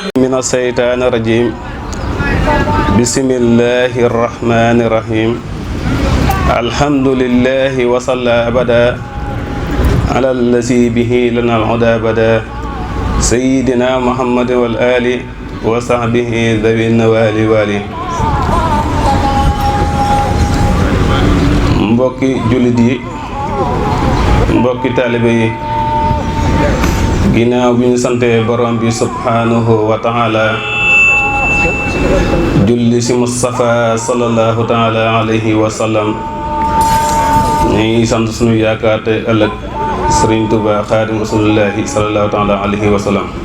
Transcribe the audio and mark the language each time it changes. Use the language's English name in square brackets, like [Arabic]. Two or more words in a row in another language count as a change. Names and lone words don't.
[Arabic] من الشيطان الرجيم بسم الله الرحمن الرحيم الحمد لله وصلى أبدا على الذي به لنا الهدى بدا سيدنا محمد والآل وصحبه ذوي النوال والي [Wolof] mbokki jullit yi mbokki taalibe yi ginnaaw bi ñu sante borom bi [Arabic] سبحانه وتعالى [Wolof] julli si Mustafa [Arabic] صلى الله تعالى عليه وسلم [Wolof] ñu ngi sant sunu yaakaar te ëllëg Sëriñ Tuuba [Arabic] خادم رسول الله صلى الله تعالى عليه وسلم